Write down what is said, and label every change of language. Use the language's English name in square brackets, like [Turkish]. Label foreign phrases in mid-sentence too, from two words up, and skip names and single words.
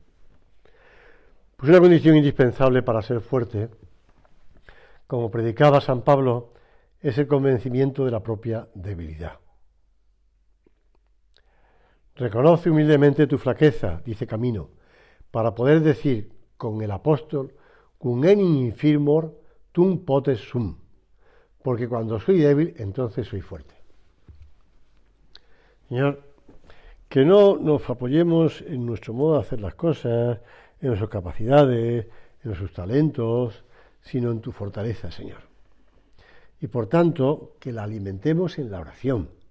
[Spanish] Pues una condición indispensable para ser fuerte, como predicaba San Pablo, es el convencimiento de la propia debilidad. Reconoce humildemente tu flaqueza, dice Camino, para poder decir con el apóstol, [Latin] cum enim infirmor, tum potes sum, [Spanish] porque cuando soy débil, entonces soy fuerte. Señor, que no nos apoyemos en nuestro modo de hacer las cosas, en nuestras capacidades, en nuestros talentos, sino en tu fortaleza, Señor. Y por tanto, que la alimentemos en la oración.